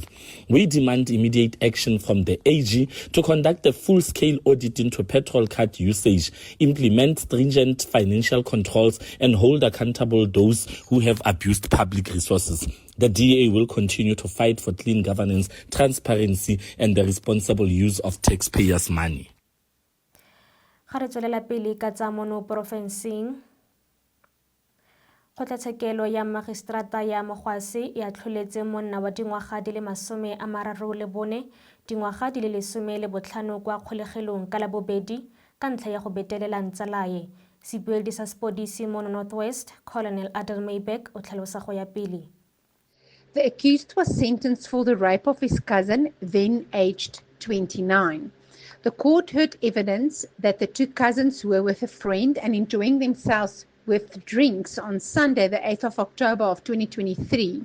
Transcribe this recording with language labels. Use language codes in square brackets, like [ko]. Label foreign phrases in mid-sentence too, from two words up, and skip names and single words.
[en] We demand immediate action from the AG to conduct a full-scale audit into petrol card usage, implement stringent financial controls, and hold accountable those who have abused public resources. The DA will continue to fight for clean governance, transparency, and the responsible use of taxpayers' money. [tn] Ga re tswelela pele ka tsa mono porofenseng, Kgotlatshekelo ya Magistrata ya Mogwase e atlholetse monna wa dingwaga di le 34, dingwaga di le 15 kwa kgolegelong ka Labobedi ka ntlha ya go betelela ntsalaye. Sebueledi sa sepodisi mo Northwest, Colonel Adel Maybeck o tlhalosa go ya pele. [en] The accused was sentenced for the rape of his cousin, then aged 29. The court heard evidence that the two cousins were with a friend and enjoying themselves with drinks on Sunday, the 8th of October of 2023.